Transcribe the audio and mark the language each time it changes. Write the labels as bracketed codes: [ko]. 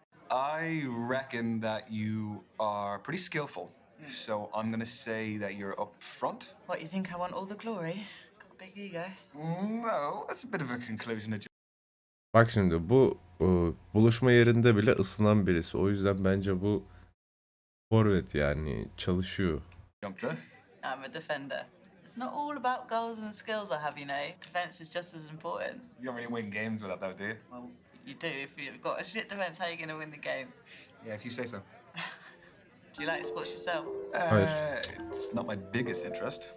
[en] I reckon that you are pretty skillful. So I'm gonna say that you're up front. What, you think I want all the glory? Got a big ego. No, that's a bit of a conclusion. [tr] Bak şimdi bu buluşma yerinde bile ısınan birisi. O yüzden bence bu forvet yani çalışıyor. [en] Jumped her. I'm a defender. It's not all about goals and skills I have, you know. Defense is just as important. You don't really win games with that, though, do you? Well, you do. If you've got a shit defense, how are you going to win the game? Yeah, if you say so. Do you like sports yourself? It's not my biggest interest.